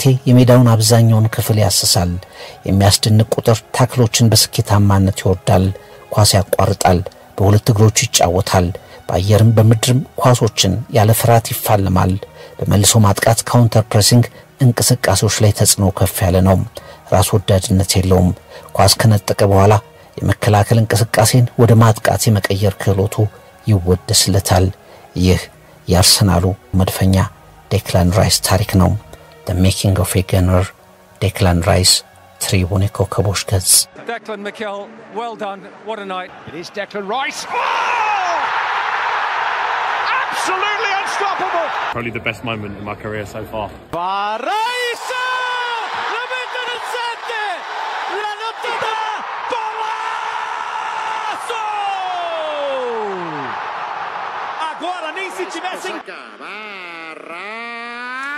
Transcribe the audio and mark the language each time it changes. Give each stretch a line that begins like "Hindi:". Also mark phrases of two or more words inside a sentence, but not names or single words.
Amharic: የሜዳውን አብዛኛውን ክፍል ያስሳል። የሚያስደንቅ ቁጥር ታክሎችን በስኬታማነት ይወርዳል። ኳስ ያቋርጣል። በሁለት እግሮቹ ይጫወታል። በአየርም በምድርም ኳሶችን ያለ ፍርሃት ይፋለማል። በመልሶ ማጥቃት
English: counter pressing
Amharic: እንቅስቃሴዎች ላይ ተጽዕኖ ከፍ ያለ ነው። ራስ ወዳድነት የለውም። ኳስ ከነጠቀ በኋላ የመከላከል እንቅስቃሴን ወደ ማጥቃት የመቀየር ክህሎቱ ይወደስለታል። ይህ የአርሰናሉ መድፈኛ ዴክላን ራይስ ታሪክ ነው። The Making of a Gunner ዴክላን ራይስ ትሪቡን የኮከቦች ገጽ
English: Declan Mikel, well done, what a night. It is Declan Rice. Oh! Absolutely unstoppable. Probably the best moment in my career so far. Rice!
Italian: La mette nel 7! La notte da Palazzo!
Portuguese: Agora nem se tivesse...